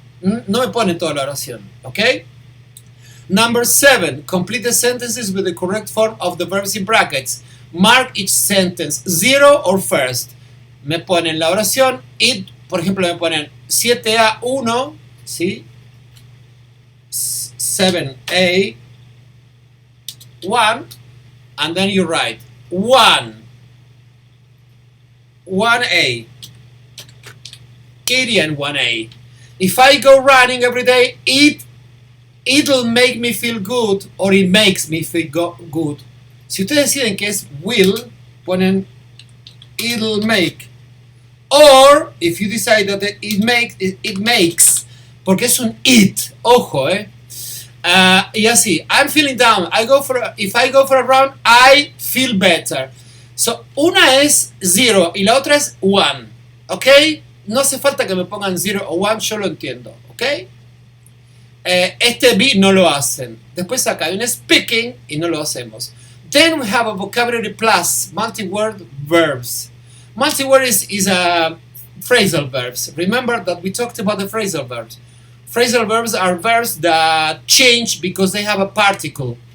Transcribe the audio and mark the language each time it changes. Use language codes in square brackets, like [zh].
[es] No me ponen toda la oración, okay? [en] Number 7, complete the sentences with the correct form of the verbs in brackets. Mark each sentence, 0 or first. [es] Me ponen la oración, it, por ejemplo, me ponen 7A1, ¿sí? [en] 7A 1, and then you write 1A, Gideon 1A. If I go running every day, it'll make me feel good, or it makes me feel good. [es] Si ustedes deciden que es will, ponen [en] it'll make. Or, if you decide that it makes, [es] porque es un it, ojo, y así, [en] I'm feeling down, if I go for a run, I feel better. [es] So, una es 0 y la otra es 1, ¿ok? No hace falta que me pongan 0 o 1, yo lo entiendo, ¿ok? Este B no lo hacen. Después acá hay un speaking y no lo hacemos. [en] Then we have a vocabulary plus, multi-word verbs. Multi-word is a phrasal verbs. Remember that we talked about the phrasal verbs. Phrasal verbs are verbs that change because they have a particle.